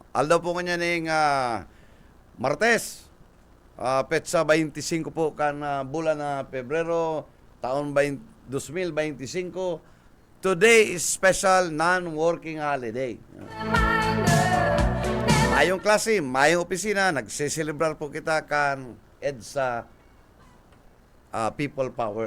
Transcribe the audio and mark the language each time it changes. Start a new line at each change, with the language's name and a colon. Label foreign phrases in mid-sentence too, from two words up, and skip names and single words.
Bikol: Aldaw po kanya ning Martes, petsa 25 po kan bulan na Pebrero, taon 2025.
English: Today is special non-working holiday.
Bikol: Mayong klase, mayong opisina, nagsiselebrar po kita kan EDSA People Power.